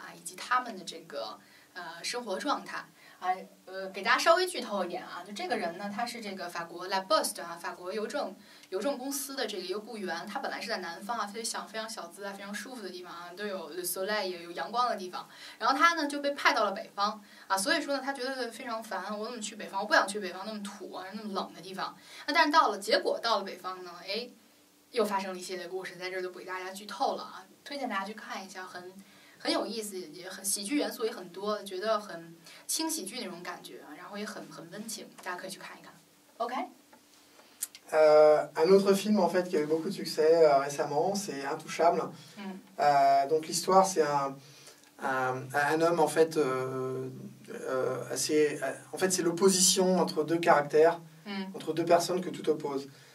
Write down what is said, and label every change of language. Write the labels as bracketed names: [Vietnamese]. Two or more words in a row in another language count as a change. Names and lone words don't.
[Chinese] 以及他们的这个生活状态给大家稍微剧透一点啊，就这个人呢，他是这个法国 La Poste 法国邮政公司的这个一个雇员，他本来是在南方非常小资非常舒服的地方都有 [French] Le Soleil [Chinese] 也有阳光的地方，然后他呢就被派到了北方所以说呢他觉得非常烦，我怎么去北方？我不想去北方那么土那么冷的地方。但是结果到了北方呢，又发生了一系列故事，在这儿就不给大家剧透了推荐大家去看一下，很有意思，也很喜剧元素也很多，觉得很轻喜剧那种感觉然后也很温情，大家可以去看一看。OK。 [French] Un autre film en fait qui a eu beaucoup de succès récemment, c'est Intouchable. Donc l'histoire, c'est un homme en fait en fait c'est l'opposition entre deux caractères, entre deux personnes que tout oppose.